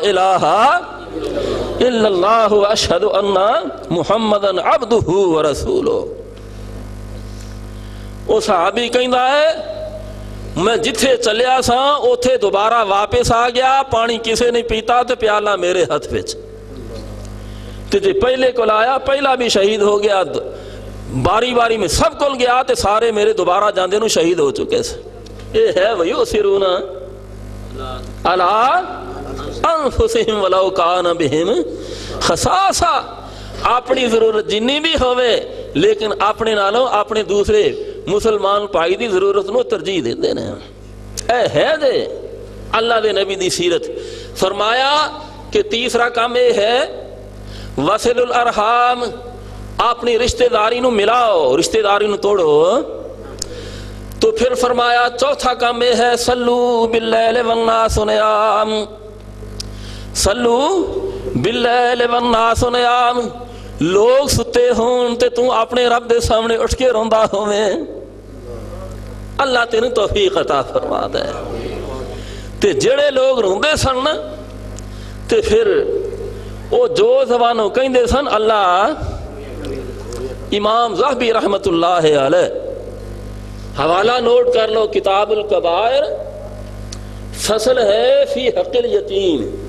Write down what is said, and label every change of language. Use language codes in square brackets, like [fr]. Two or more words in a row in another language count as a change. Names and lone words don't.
[ar] اشہد اللہ الہ الا اللہ اشہد ان محمدن عبدہ ورسولہ. [pa] وہ صحابی کہندا ہے میں جتھے چلیا سا اوتھے دوبارہ واپس آ گیا, پانی کسے نہیں پیتا تے پیالہ میرے ہاتھ وچ, تے جے پہلے کول آیا پہلا بھی شہید ہو گیا, باری باری میں سب کول گیا تے سارے میرے دوبارہ جاندے نو شہید ہو چکے سے. [ur] یہ ہے [ar] وَيُؤْثِرُونَ عَلَىٰ أَنفُسِهِمْ وَلَوْ كَانَ بِهِمْ خَصَاصَةٌ. [pa] اپنی ضرورت جنی بھی ہوئے لیکن اپنے نالوں اپنے دوسرے مسلمان بھائی دی ضرورت نو ترجیح دیندے نے. اے ہے دے اللہ دے نبی دی سیرت. فرمایا کہ تیسرا کام یہ ہے [ar] وصل الارحام, [pa] اپنی رشتہ داری نو ملاؤ, رشتہ داری نو توڑو. [ur] تو پھر فرمایا چوتھا کام یہ ہے [ar] صلو باللیل والناس نیام, صلو باللیل والناس نیام. [pa] لوگ ستے ہون تے تو اپنے رب دے سامنے اٹھ کے روندا ہوویں, اللہ تینو توفیق عطا فرما دے. تے جڑے لوگ روندے سن تے پھر او جو زبانوں کہندے سن اللہ. [ur] امام ذہبی رحمت اللہ علیہ, حوالہ نوٹ کر لو, کتاب الکبائر, فصل ہے [ar] فی حق الیتیم.